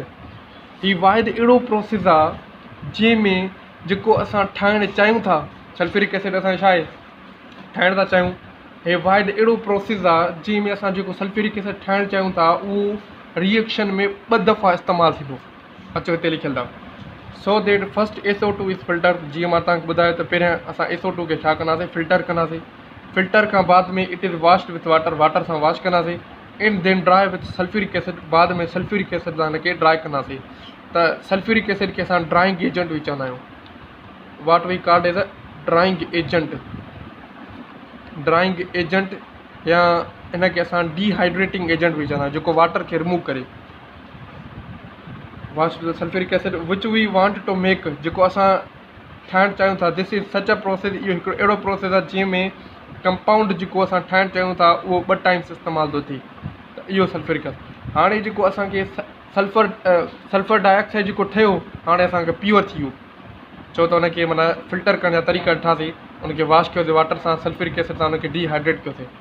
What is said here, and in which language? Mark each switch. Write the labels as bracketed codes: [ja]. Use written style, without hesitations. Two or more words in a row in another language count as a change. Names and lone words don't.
[sd] हीउ वाहिद अहिड़ो प्रोसेस आहे जंहिंमें जेको असां ठाहिणु चाहियूं था, [en] sulphuric acid [sd] असां छा आहे ठाहिणु था चाहियूं, हे वाहिद अहिड़ो प्रोसेस आहे जंहिंमें असां जेको [en] sulphuric acid [sd] ठाहिणु चाहियूं था उहो रिएक्शन में 2 दफ़ा इस्तेमालु थींदो. अचो हिते लिखियलु आहे. [en] So that first SO2 is filter. [sd] जीअं मां तव्हांखे ॿुधायो त पहिरियां असां SO2 खे छा कंदासीं, फिल्टर कंदासीं. फिल्टर खां बाद में [en] it is washed with water, [sd] वाटर सां वॉश कंदासीं. [en] And then dry with sulphuric acid. [sd] बाद में [en] sulphuric acid [sd] सां हिनखे ड्राई कंदासीं. त [en] sulphuric acid [sd] खे असां [en] drying agent [sd] बि चवंदा आहियूं. [en] What we called as a drying agent. drying agent [sd] या हिनखे असां [en] dehydrating agent [sd] बि चवंदा आहियूं, जेको वाटर खे रिमूव करे. [en] Wash with sulphuric acid which we want to make, [sd] जेको असां ठाहिणु चाहियूं था. [en] This is such a process. [sd] इहो हिकिड़ो अहिड़ो प्रोसेस आहे जंहिंमें कंपाउंड जेको असां ठाहिणु चाहियूं था उहो 2 टाइम्स इस्तेमालु थो थिए. त इहो [en] sulphuric acid. [sd] हाणे जेको असांखे [en] sulphur dioxide [sd] जेको ठहियो, हाणे असांखे प्योर थी वियो. छो त हुनखे माना फिल्टर करण जा तरीक़ा ॾिठासीं, उनखे वॉश कयोसीं वाटर सां, [en] sulphuric acid [sd] सां उनखे डिहाइड्रेट कयोसीं.